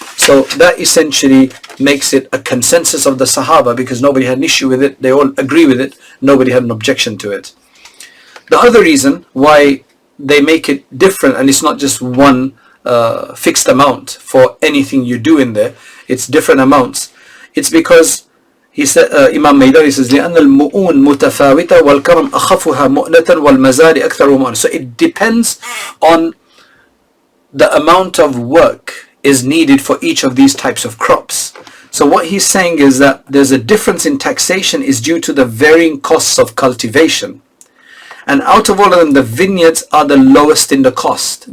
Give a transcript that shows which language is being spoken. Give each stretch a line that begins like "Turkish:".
English: So that essentially makes it a consensus of the Sahaba, because nobody had an issue with it, they all agree with it, nobody had an objection to it. The other reason why they make it different, and it's not just one fixed amount for anything you do in there, it's different amounts. It's because he said, Imam Maydari says,
Arabic: لأن المؤون متفاوتة والكرم أخفها مؤنة والمزارع أكثر مؤنة.
English: So it depends on the amount of work is needed for each of these types of crops. So what he's saying is that there's a difference in taxation is due to the varying costs of cultivation. And out of all of them, the vineyards are the lowest in the cost.